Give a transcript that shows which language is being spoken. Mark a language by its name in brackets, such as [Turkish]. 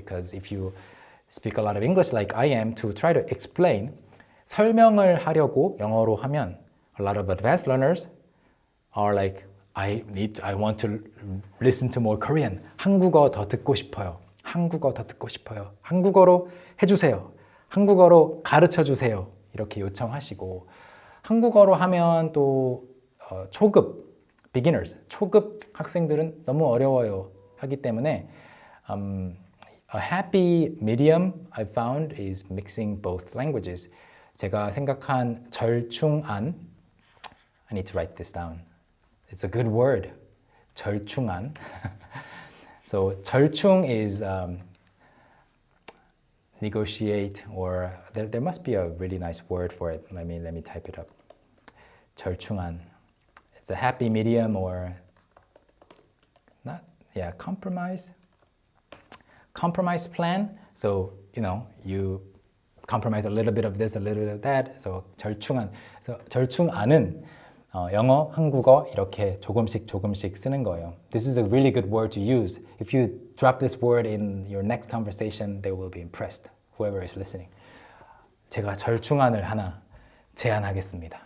[English] Because if you speak a lot of English like I am, to try to explain, [Korean] 설명을 하려고 영어로 하면 [English] a lot of advanced learners are like, I want to listen to more Korean. [Korean] 한국어 더 듣고 싶어요. 한국어 더 듣고 싶어요. 한국어로 해주세요. 한국어로 가르쳐 주세요. 이렇게 요청하시고, 한국어로 하면 또 초급, beginners, 초급 학생들은 너무 어려워요 하기 때문에 [English] a happy medium I found is mixing both languages. [Korean] 제가 생각한 절충안, [English] I need to write this down. It's a good word. 절충안. So 절충 is negotiate, or there must be a really nice word for it. Let me type it up. 절충안. It's a happy medium, or not, yeah, compromise plan. So, you compromise a little bit of this, a little bit of that. So 절충안. [Korean] So 절충안은 영어, 한국어 이렇게 조금씩 쓰는 거예요. [English] This is a really good word to use. If you drop this word in your next conversation, they will be impressed, whoever is listening. [Korean] 제가 절충안을 하나 제안하겠습니다.